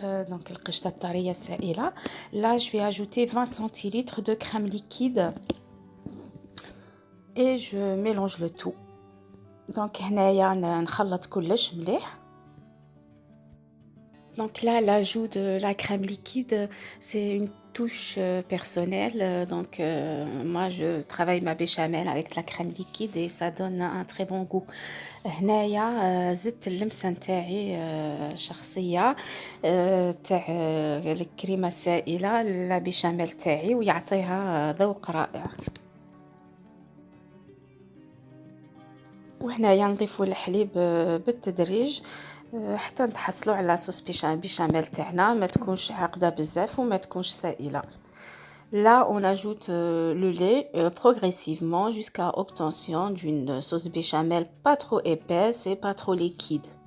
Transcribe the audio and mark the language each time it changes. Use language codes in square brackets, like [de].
[ar] Donc القشطة الطرية السائلة. [fr] Là je vais ajouter 20 centilitres de crème liquide et je mélange le tout. [ar] Donc هنايا نخلط كلش مليح. [fr] Donc là l'ajout de la crème liquide c'est une touche personnelle. Donc moi je travaille ma béchamel avec la crème liquide et ça donne un très bon goût. [ar] هنايا زدت اللمسة نتاعي شخصية تاع الكريمة السائلة لا بيشاميل تاعي ويعطيها ذوق رائع. وهنايا نضيفوا الحليب بالتدريج حتى نتحصلوا على صوص بيشاميل تاعنا ما تكونش عاقده بزاف وما تكونش سائله. [fr] Là, on ajoute le lait progressivement jusqu'à obtention d'une sauce béchamel pas trop épaisse et pas trop liquide.